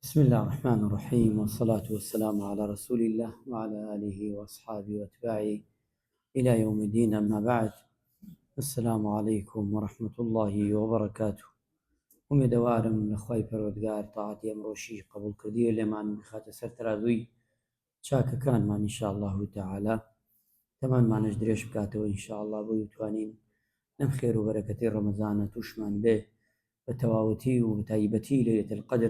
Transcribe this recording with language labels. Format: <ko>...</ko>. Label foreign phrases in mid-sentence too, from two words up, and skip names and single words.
<ar>بسم الله الرحمن الرحيم، والصلاة والسلام على رسول الله وعلى آله وأصحابه وأتباعه إلى يوم الدين. أما بعد، السلام عليكم ورحمة الله وبركاته.</ar> <ckb>ومدوارم لخوای پەروەردگار تاعاتی ئەمڕۆشی قبول کردی و لێمان بخاتە سەر تەرازووی چاکەکانمان</ckb> <ar>ئینشاءالله تعالی،</ar> <ckb>تەمانمانش درێژ بکاتەوە ئینشاءالله، بۆ بتوانین لەم خێر و بەرەکەتەی ڕەمەزانە تووشمان بێ بە تەواوەتی و بەتایبەتی</ckb> <ar>لەیلەتە القەدر.</ar>